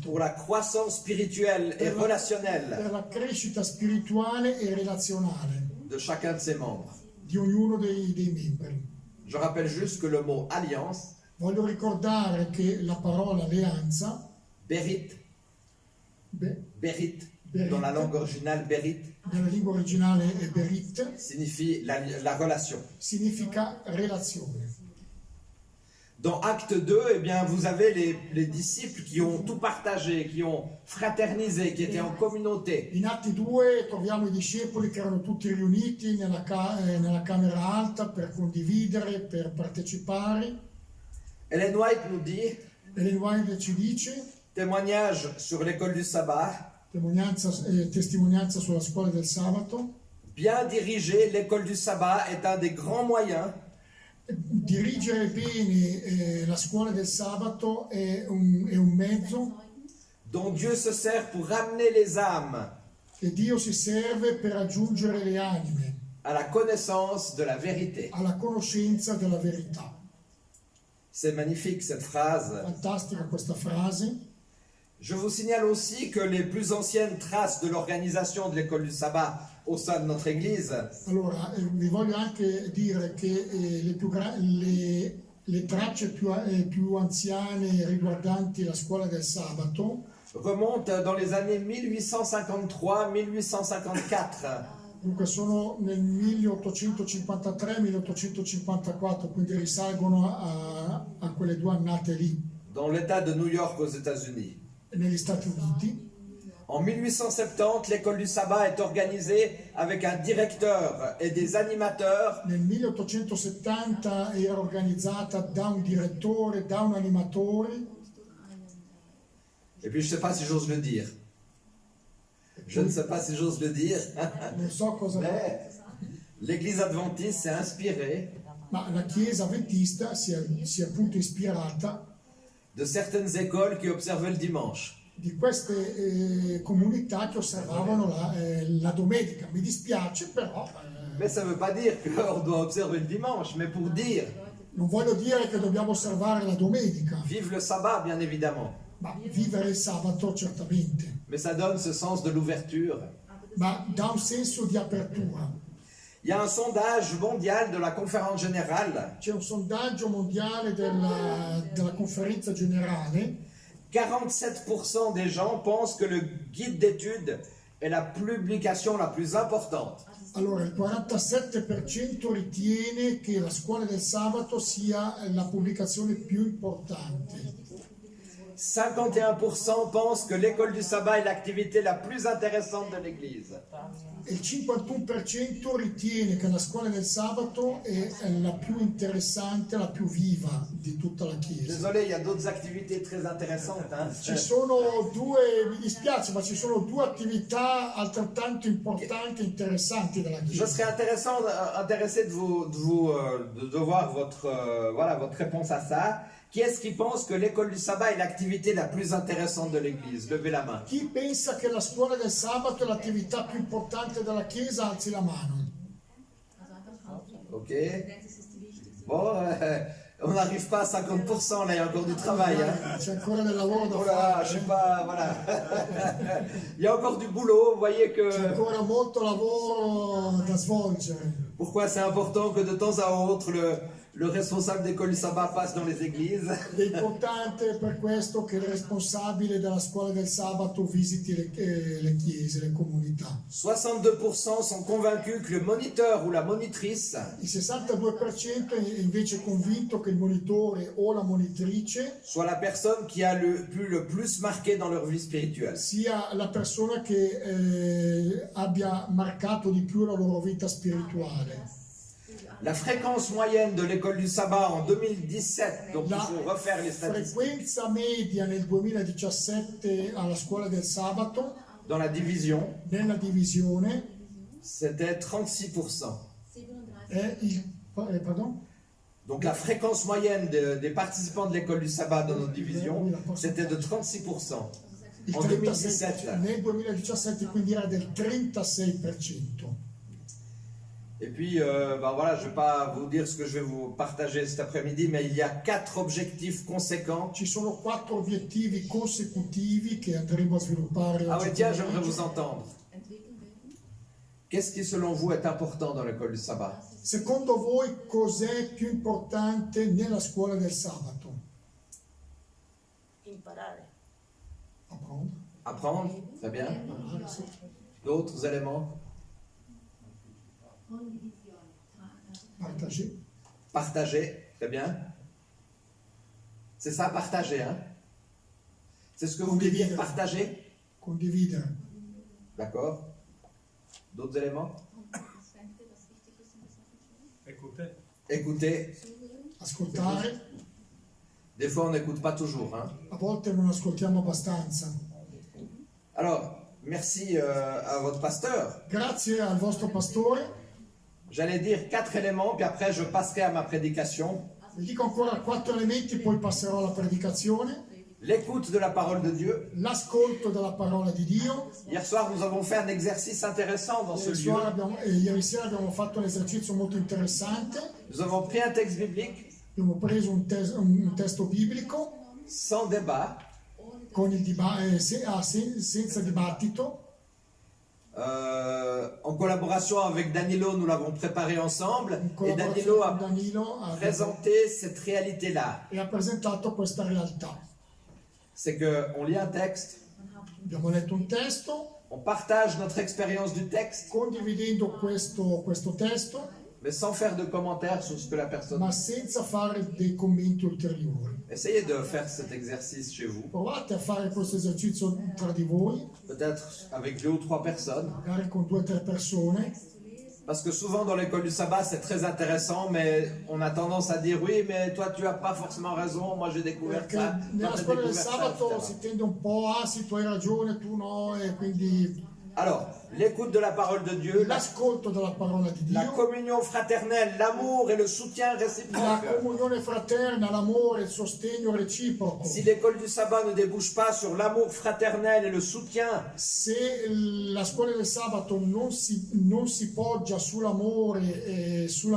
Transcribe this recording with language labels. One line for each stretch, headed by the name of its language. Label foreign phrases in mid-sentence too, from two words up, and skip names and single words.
French: pour la croissance spirituelle et relationnelle
Italian: per la crescita spirituale e relazionale
French: de chacun de ses membres.
Italian: di ognuno dei membri.
French: Je rappelle juste que le mot alliance,
Italian: Voglio ricordare che la parola alleanza,
French: berit, berit,
Italian: Berit.
French: dans la langue originale, berit,
Italian: nella lingua originale è berit,
French: signifie la relation.
Italian: significa relazione.
French: Dans Acte 2, eh bien, vous avez les disciples qui ont tout partagé, qui ont fraternisé, qui étaient en communauté.
Italian: In Atti 2 troviamo i discepoli che erano tutti riuniti nella camera alta per condividere, per partecipare.
French: Ellen White nous dit,
Italian: Ellen White ci dice,
French: témoignage sur l'école du sabbat,
Italian: testimonianza sulla scuola del sabato,
French: bien dirigée, l'école du sabbat est un des grands moyens
Italian: dirigere bene la scuola del sabato è un mezzo
French: dont Dieu se sert pour ramener les âmes
Italian: che Dio si serve per raggiungere le anime
French: à la connaissance de la vérité.
Italian: alla conoscenza della verità.
French: C'est magnifique cette phrase.
Italian: Fantastica questa frase.
French: Je vous signale aussi que les plus anciennes traces de l'organisation de l'école du sabbat au sein de notre église
Italian: Allora, vi voglio anche dire che le tracce più anziane riguardanti la scuola del sabato
French: remontent dans les années 1853-1854.
Italian: dunque sono nel 1853-1854, quindi risalgono a quelle due annate lì,
French: Dans l'État de New York aux États-Unis.
Italian: negli Stati Uniti.
French: En 1870, l'école du sabbat est organisée avec un directeur et des animateurs
Italian: Nel 1870 era organizzata da un direttore, da un animatore,
French: et puis je ne sais pas si j'ose le dire. Je ne sais pas si j'ose le dire.
Italian: non so cosa,
French: Mais l'Église adventiste s'est inspirée
Italian: ma la Chiesa Adventista si è appunto ispirata
French: de certaines écoles qui observaient le dimanche.
Italian: di queste comunità che osservavano la domenica. Mi dispiace, però
French: Mais ça ne veut pas dire qu'on doit observer le dimanche, mais pour dire,
Italian: non voglio dire che dobbiamo osservare la domenica.
French: vive le sabbat bien évidemment.
Italian: Ma vivere il sabato certamente,
French: mais ça donne ce sens de l'ouverture.
Italian: ma dà un senso di apertura.
French: Il y a un sondage mondial de la conférence générale.
Italian: C'è un sondaggio mondiale della conferenza generale.
French: 47% des gens pensent que le guide d'études est la publication la plus importante.
Italian: Allora, il 47% ritiene che la scuola del sabato sia la pubblicazione più importante.
French: 51% pensent que l'école du sabbat est l'activité la plus intéressante de l'Église.
Italian: E il 51% ritiene che la scuola del sabato è la più interessante, la più viva di tutta la Chiesa.
French: Désolé, il y a d'autres activités très intéressantes. Hein.
Italian: Ci sono due, mi dispiace, ma ci sono due attività altrettanto importanti e interessanti della
French: Je
Italian: Chiesa.
French: serais intéressé de voir votre réponse à ça. Qui est-ce qui pense que l'école du sabbat est l'activité la plus intéressante de l'Église? Levez la main.
Italian: Chi pensa che la scuola del sabato è l'attività più importante della Chiesa, alzi la mano. Ok.
French: Bon, on n'arrive pas à 50%, là, il y a encore du travail. Hein.
Italian: C'è ancora del lavoro da
French: Oh là, je sais
Italian: fare.
French: pas, voilà. Il y a encore du boulot, vous voyez
Italian: C'è
French: que...
Italian: ancora molto lavoro da svolgere.
French: Pourquoi c'est important que de temps à autre, le responsable d'école du sabbat passe dans les églises?
Italian: È importante per questo che il responsabile della scuola del sabato visiti le chiese, le comunità.
French: 62% sont convaincus que le moniteur ou la monitrice
Italian: Il 62% è invece convinto che il monitore o la monitrice
French: soit la personne qui a le plus marqué dans leur vie spirituelle.
Italian: sia la persona che abbia marcato di più la loro vita spirituale.
French: La fréquence moyenne de l'école du sabbat en 2017, donc il
Italian: La
French: faut refaire les statistiques,
Italian: frequenza media nel 2017 alla scuola del sabato,
French: dans la division,
Italian: nella divisione,
French: c'était 36%.
Italian: è pardon?
French: Donc la fréquence moyenne des participants de l'école du sabbat dans notre division, c'était de 36%.
Italian: Il
French: En 2017, là.
Italian: nel 2017 quindi era del 36%.
French: Et puis, voilà, je ne vais pas vous dire ce que je vais vous partager cet après-midi, mais il y a 4 objectifs conséquents.
Italian: Ci sono 4 obiettivi consecutivi che andremo a sviluppare
French: Ah
Italian: oggi
French: ouais, tiens,
Italian: pomeriggio.
French: j'aimerais vous entendre. Qu'est-ce qui, selon vous, est important dans l'école du sabbat?
Italian: Secondo voi cos'è più importante nella scuola del sabato? Imparare.
French: Apprendre. Apprendre, très bien.
Italian: Imparare, sì.
French: D'autres éléments? Partager. Partager, très bien. C'est ça, partager, hein? C'est ce que vous voulez dire, partager?
Italian: Condividere.
French: D'accord. D'autres éléments? Écouter.
Italian: Ascoltare.
French: Des fois, on n'écoute pas toujours, hein?
Italian: A volte non ascoltiamo abbastanza.
French: Alors, merci à votre pasteur.
Italian: Grazie al vostro pastore.
French: J'allais dire 4 éléments, puis après je passerai à ma prédication.
Italian: Vi dico ancora 4 elementi, poi passerò alla predicazione.
French: L'écoute de la parole de Dieu.
Italian: L'ascolto della parola di Dio.
French: Hier soir, nous avons fait un exercice intéressant dans ce lieu.
Italian: Ieri sera abbiamo fatto un esercizio molto interessante.
French: Nous avons pris un texte biblique
Italian: Abbiamo preso un testo biblico
French: sans débat.
Italian: con senza dibattito.
French: En collaboration avec Danilo, nous l'avons préparé ensemble.
Italian: In
French: Et Danilo
Italian: collaborazione
French: a
Italian: con Danilo
French: présenté cette réalité-là.
Italian: e ha presentato questa realtà.
French: C'est qu'on lit un texte,
Italian: Abbiamo letto un testo,
French: on partage notre expérience du texte,
Italian: condividendo questo testo,
French: mais sans faire de commentaires sur ce que la personne...
Italian: ma senza fare dei commenti ulteriori.
French: Essayez de faire cet exercice chez vous,
Italian: Provate a fare questo esercizio tra di voi,
French: peut-être avec 2 ou 3 personnes.
Italian: magari con 2 o 3 persone,
French: Parce que souvent dans l'école du sabbat, c'est très intéressant, mais on a tendance à dire oui, mais toi tu as pas forcément raison, moi j'ai découvert
Italian: perché
French: ça, toi
Italian: nella
French: t'as
Italian: scuola del
French: découvert ça,
Italian: sabato
French: etc.
Italian: si tende un po' sì, tu hai ragione, tu no, e quindi
French: Alors, l'écoute de la parole de Dieu,
Italian: l'ascolto della parola di
French: la
Italian: Dio,
French: communion fraternelle, l'amour et le soutien
Italian: la
French: réciproque.
Italian: comunione fraterna, l'amore, il sostegno reciproco.
French: Si l'école du sabbat ne débouche pas sur l'amour fraternel et le soutien,
Italian: Se la scuola del sabato non si poggia sull'amore e sulla condivisione